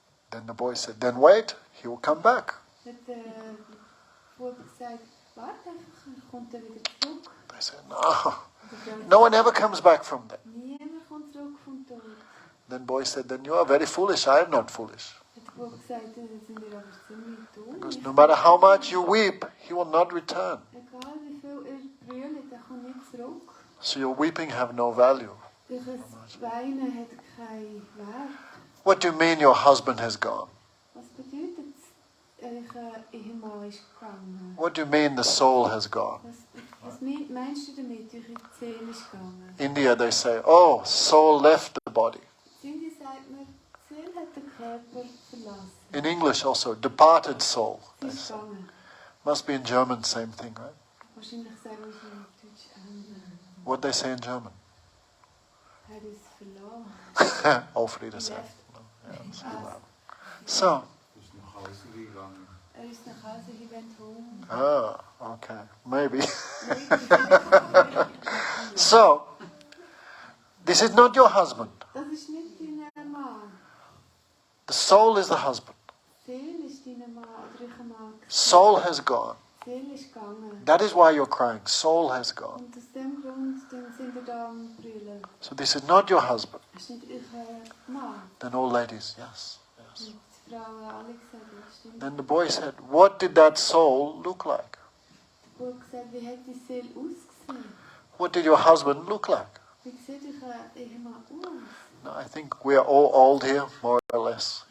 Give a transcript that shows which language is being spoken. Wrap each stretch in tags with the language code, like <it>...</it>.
<en>Then the boy said, then wait, he will come back.</en> <de>Hat der Bub gesagt, warte einfach, er kommt dann wieder zurück.</de> <en>They said, no.</en> <de>Und der</de> <en>No one ever comes back from that.</en> <de>niemand kommt zurück vom Tod.</de> <en>Then boy said, then you are very foolish. I am not foolish.</en> <de>Hat der Bub gesagt, dann sind wir aber ziemlich dumm.</de> <en>Because no matter how much you weep, he will not return.</en> <de>Egal wie viel er brüllt, er kommt nicht zurück.</de> <en>So your weeping have no value.</en> <de>Durch das Weinen hat keinen Wert.</de> <en>What do you mean your husband has gone?</en> <de>Was bedeutet es, euer Ehemann ist gegangen?</de> <en>What do you mean the soul has gone?</en> <de>Was meinst du damit, eure Seele ist gegangen?</de> <en>India, they say, oh, soul left the body.</en> <de>In Indien sagt man, die Seele hat den Körper verlassen.</de> <en>In English also, departed soul.</en> <de>Sie</de> <en>They</en> <de>ist</de> <en>say.</en> <de>gegangen.</de> <en>Must be in German, same thing, right?</en> <de>Wahrscheinlich sagen wir es in Deutsch ähnlich.</de> <en>What they say in German?</en> <de>Er ist verloren. Auf Wiedersehen.</de> <en>Left. So,</en> <de>Ist nach Hause gegangen. Er ist nach Hause,</de> <en>he went home. okay, maybe. So, this is not your husband.</en> <de>Das ist nicht dein Mann.</de> <en>The soul is the husband.</en> <de>Seele ist dein Mann oder euer Mann.</de> <en>Soul has gone.</en> <de>Seele ist gegangen.</de> <en>That is why you're crying. Soul has gone.</en> <de>Und aus dem Grund dann sind wir da am Brüllen.</de> <en>So this is not your husband.</en> <de>Das ist nicht euer Mann.</de> <en>Then all ladies, yes, yes.</en> <de>Und die Frauen alle gesagt, das stimmt.</de> <en>Then the boy said, what did that soul look like?</en> <de>Der Bub gesagt, wie hat die Seele ausgesehen?</de> <en>What did your husband look like?</en> <de>Wie sieht euer Ehemann aus?</de> <en>No, I think we are all old here, more or less,</en>